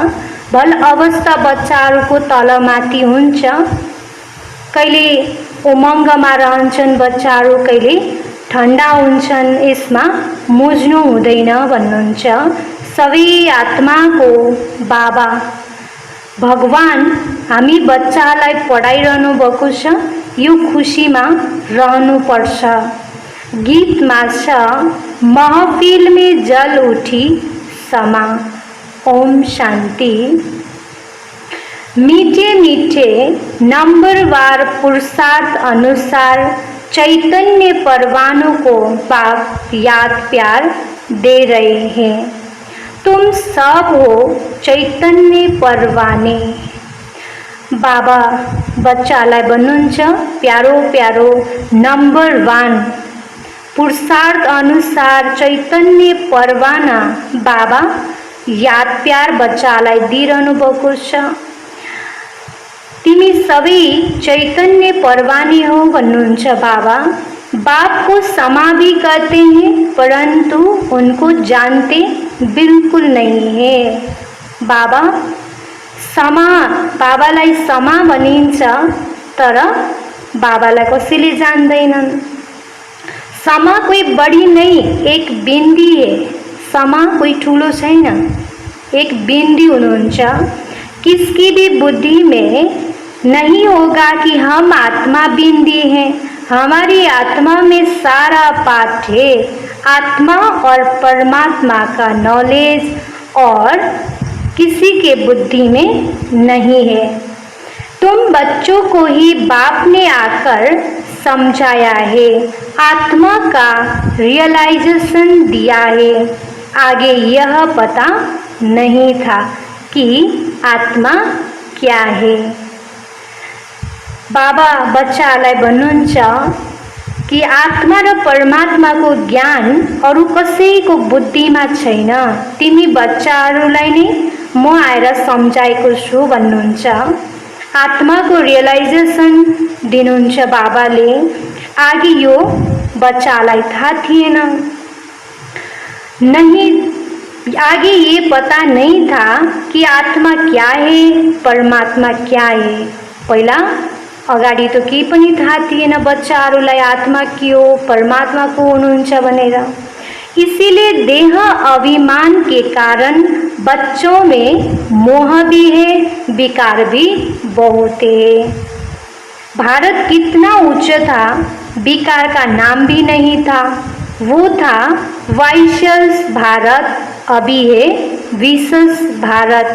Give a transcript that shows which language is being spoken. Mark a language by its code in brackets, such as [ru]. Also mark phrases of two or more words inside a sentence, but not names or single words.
[ne] भल अवस्था बच्चाहरूको तलमाथि हुन्छ, कहिले उमङ्गमा रहन्छन् बच्चाहरू, कहिले ठन्डा हुन्छन्, यसमा मुझ्नु हुँदैन भन्नुहुन्छ। सबै आत्माको बाबा भगवान हामी बच्चालाई पढाइरहनु भएको छ, यो खुशीमा रहनुपर्छ। गीतमा छ, [hi] महफिल में जल उठी समा। ओम शांति। मीठे मीठे नंबरवार पुरुषार्थ अनुसार चैतन्य परवानों को बाप याद प्यार दे रहे हैं। तुम सब हो चैतन्य परवाने। [ne] बाबा बच्चालाई भन्नुहुन्छ, प्यारो प्यारो नंबर 1 पुरुषार्थ अनुसार चैतन्य परवाना बाबा याद प्यार बच्चालाई दिइरहनु भएको छ। तिमी सबै चैतन्य परवाने हो भन्नुहुन्छ बाबा। [hi] बाप को क्षमा भी करते हैं, परंतु उनको जानते बिल्कुल नहीं है। [ne] बाबा क्षमा, बाबालाई क्षमा भनिन्छ, तर बाबालाई कसैले जान्दैनन्। [hi] क्षमा कोई बड़ी नहीं, एक बिंदी है। [ne] क्षमा कोई ठूलो छैन, एक बिंदी हुनुहुन्छ। [hi] किसकी भी बुद्धि में नहीं होगा कि हम आत्मा बिंदी हैं। हमारी आत्मा में सारा पाठ है। आत्मा और परमात्मा का नॉलेज और किसी के बुद्धि में नहीं है। तुम बच्चों को ही बाप ने आकर समझाया है, आत्मा का रियलाइजेशन दिया है। आगे यह पता नहीं था कि आत्मा क्या है। [ne] बाबा बच्चालाई भन्नुहुन्छ कि आत्मा र परमात्मा को ज्ञान अरु कसैको बुद्धिमा छैन। तिमी बच्चाहरूलाई नै म आएर सम्झाएको छु भन्नुहुन्छ। आत्मा को रियलाइजेशन दिनुहुन्छ बाबाले। आगे यो बच्चालाई थाहा थिएन, [hi] नहीं आगे ये पता नहीं था कि आत्मा क्या है, परमात्मा क्या है। [ne] पहिला अगाडि त केही पनि थाहा थिएन बच्चाहरूलाई आत्मा के हो, परमात्मा को हुनुहुन्छ भनेर। [hi] इसीलिए देह अभिमान के कारण बच्चों में मोह भी है, विकार भी बहुत है। भारत कितना ऊंचा था, विकार का नाम भी नहीं था। वो था वाइशल्स भारत, अभी है विशस भारत।